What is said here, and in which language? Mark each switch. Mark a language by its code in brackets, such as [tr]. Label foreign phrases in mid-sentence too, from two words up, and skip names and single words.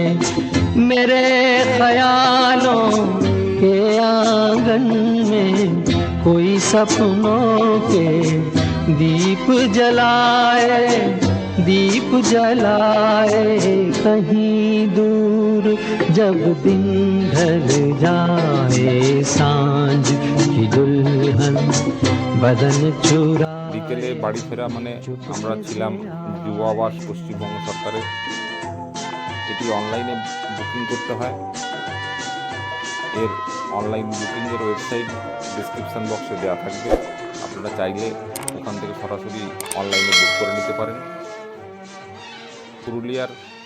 [hi] मेरे ख्यालों के आंगन में कोई सपनों के दीप जलाए, दीप जलाए। कहीं दूर जब दिन ढल जाए, सांझ की दुल्हन बदन चुरा। [bn] বিকেলে বাড়ি ফেরা আমরা ছিলাম যুব আবাস পশ্চিমবঙ্গ সরকারের। এটি অনলাইনে বুকিং করতে হয়। এর অনলাইন বুকিংয়ের ওয়েবসাইট ডিসক্রিপশান বক্সে দেওয়া থাকবে। আপনারা চাইলে ওখান থেকে সরাসরি অনলাইনে বুক করে নিতে পারেন।